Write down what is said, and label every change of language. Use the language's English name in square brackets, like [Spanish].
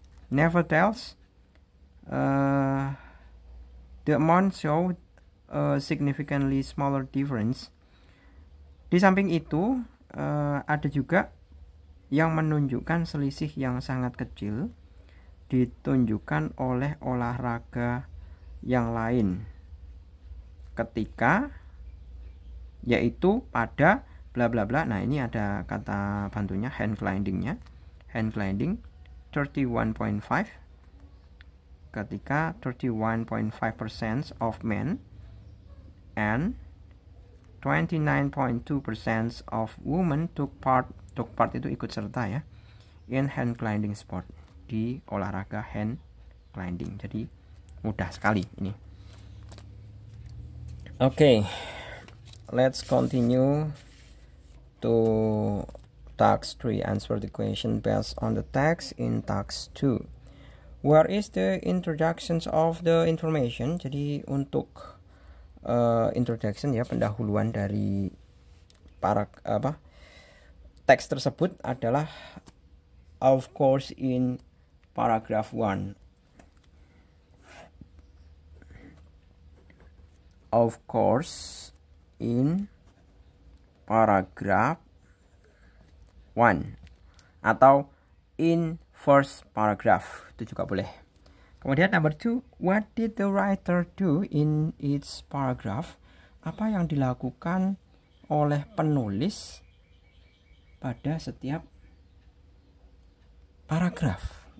[English] Nevertheless, the amount show a significantly smaller difference. [Indonesian] Di samping itu, ada juga yang menunjukkan selisih yang sangat kecil ditunjukkan oleh olahraga yang lain ketika, yaitu pada bla bla bla. Nah ini ada kata bantunya hand glidingnya. [English] Hand gliding 31.5 [Indonesian] ketika [English] 31.5% of men and 29.2% of women took part [Indonesian] itu ikut serta ya, [English] in hand gliding sport, [Indonesian] di olahraga [English] hand gliding. [Indonesian] Jadi mudah sekali ini. [English] Okay, let's continue to task 3. Answer the question based on the text in task 2. Where is the introductions of the information? [Indonesian] Jadi untuk introduction ya, pendahuluan dari teks tersebut adalah [English] of course in paragraph 1. Of course in paragraph 1 atau in first paragraph, [Indonesian] itu juga boleh. Kemudian [English] number 2, what did the writer do in each paragraph? [Indonesian] Apa yang dilakukan oleh penulis pada setiap paragraf?